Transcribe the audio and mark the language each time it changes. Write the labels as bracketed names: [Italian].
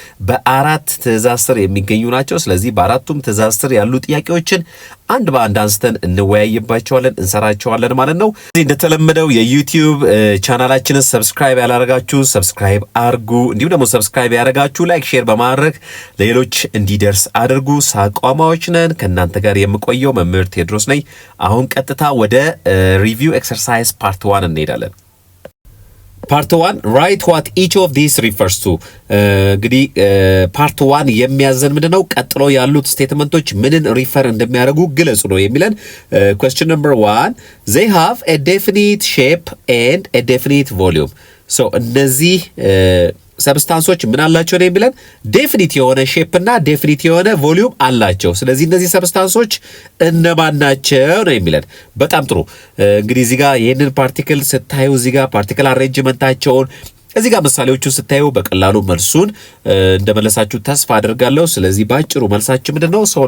[Amharic] በአራት ትዕዛዝ ስር የሚገኙ ናቸው። ስለዚህ በአራቱም ትዕዛዝ ስር ያሉ ጥያቄዎችን አንድ በአንድ አንስተን እንወያይባቸዋለን፣ እንሰራቸዋለን ማለት ነው። እንደተለመደው የዩቲዩብ ቻናላችንን ሰብስክራይብ ያላረጋችሁ ሰብስክራይብ አርጉ። እንዲሁም ደግሞ ሰብስክራይብ ያረጋችሁ ላይክ፣ ሼር በማድረግ ለሌሎች እንዲደርስ አድርጉ። ሳቋማዎች ነን። ከእናንተ ጋር የምቆየው መምህር ቴዎድሮስ ነኝ። አሁን ቀጥታ ወደ [English] ሪቪው ኤክሰርሳይዝ ፓርት 1 [Amharic] እንሄዳለን። [English] ፓርት 1 ራይት ዋት ኢች ኦፍ ዲስ ሪፈርስ ቱ። [Amharic] እንግዲህ ፓርት 1 የሚያዘን ምንድነው? ቀጥሎ ያሉት ስቴትመንቶች ምንን ሪፈር እንደሚያደርጉ ግለጹ ነው የሚለን። [English] question number 1 they have a definite shape and a definite volume. so [Amharic] እነዚህ ሰብስታንሶች ምን አላቸው ነው የሚለን? ዴፊኒት የሆነ ሼፕ እና ዴፊኒት የሆነ ቮሊዩም አላቸው። ስለዚህ እነዚህ ሰብስታንሶች እነማን ናቸው ነው የሚለን። በጣም ጥሩ። እንግዲህ እዚህ ጋር ይህንን ፓርቲክል ስታዩ እዚህ ጋር ፓርቲክል አሬንጅመንታቸውን እዚህ ጋር ምሳሌዎቹን ስታዩ በቀላሉ መልሱን እንደመለሳችሁ ተስፋ አድርጋለሁ። ስለዚህ ባጭሩ መልሳችን ምንድነው?